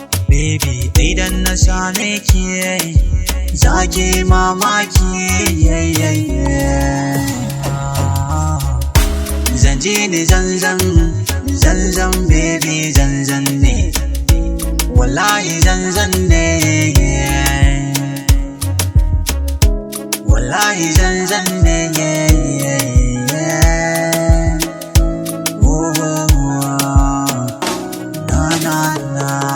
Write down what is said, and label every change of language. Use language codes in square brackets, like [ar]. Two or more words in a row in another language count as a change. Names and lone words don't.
[ha] Baby idan na same ki, za ki mamaki, [en] yeah, yeah, yeah. [ha] Zan ji ni zanzan, zanzan baby zanzan ne. Wallahi zanzan ne, yeah. Wallahi zanzan ne, [en] yeah, yeah, yeah. Oh, oh, oh. Na, na, na.